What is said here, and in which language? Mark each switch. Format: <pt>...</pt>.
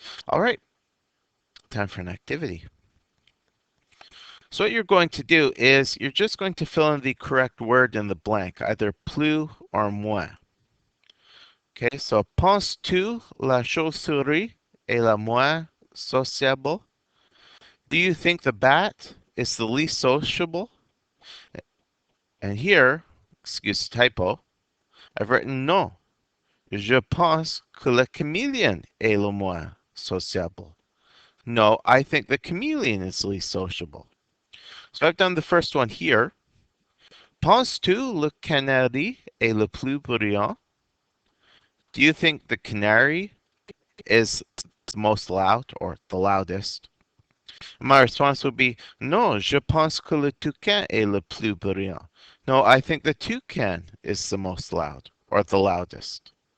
<en>All right, time for an activity. So what you're going to do is you're just going to fill in the correct word in the blank, either plus or moins.</en> <fr>Okay, so penses-tu la chauve-souris est la moins sociable?</fr> <en>Do you think the bat is the least sociable? And here, excuse the typo, I've written non.</en> <fr>Je pense que le chameleon est le moins sociable.</fr> <en>No, I think the chameleon is least sociable. So I've done the first one here.</en> <fr>Penses-tu le canari est le plus bruyant?</fr> <en>Do you think the canary is the most loud or the loudest? My response would be,</en> <fr>non, je pense que le toucan est le plus bruyant.</fr> <en>No, I think the toucan is the most loud or the loudest.</en>